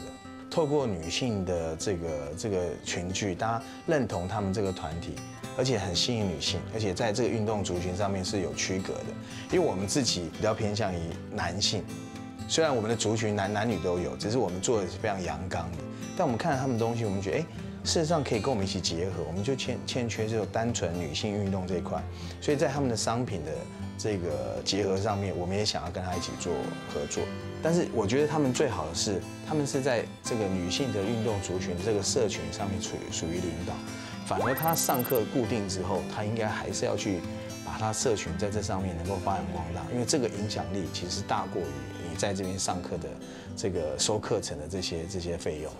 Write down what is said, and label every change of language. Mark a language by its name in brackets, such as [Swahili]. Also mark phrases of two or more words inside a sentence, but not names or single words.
[Chinese] 透過女性的這個群聚，大家認同他們這個團體，而且很吸引女性，而且在這個運動族群上面是有區隔的。因為我們自己比較偏向於男性，雖然我們的族群男女都有，只是我們做的是非常陽剛的。但我們看了他們東西，我們覺得事實上可以跟我們一起結合，我們就欠缺這種單純女性運動這一塊，所以在他們的商品的這個結合上面，我們也想要跟他一起做合作。但是我覺得他們最好的是，他們是在這個女性的運動族群這個社群上面屬於領導，反而他上課固定之後，他應該還是要去把他社群在這上面能夠發揚光大，因為這個影響力其實大過於你在這邊上課的這個收課程的這些費用。